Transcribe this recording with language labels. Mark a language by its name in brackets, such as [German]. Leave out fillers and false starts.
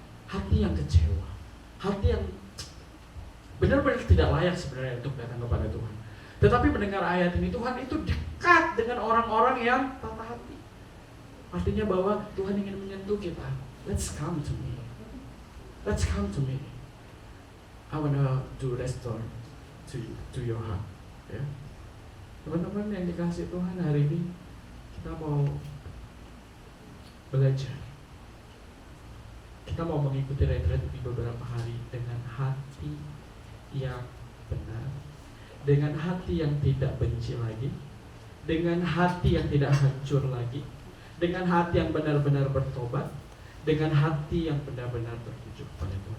[Indonesian] hati yang kecewa, hati yang benar-benar tidak layak sebenarnya untuk datang kepada Tuhan. Tetapi mendengar ayat ini, Tuhan itu dekat dengan orang-orang yang patah hati. Artinya bahwa Tuhan ingin menyentuh kita. [English] Let's come to me. Let's come to me. I wanna to restore to your heart. [Indonesian] Ya. Teman-teman yang dikasih Tuhan, hari ini kita mau belajar. Kita mau mengikuti retret di beberapa hari dengan hati yang benar, dengan hati yang tidak benci lagi, dengan hati yang tidak hancur lagi, dengan hati yang benar-benar bertobat, dengan hati yang benar-benar tertuju kepada Tuhan.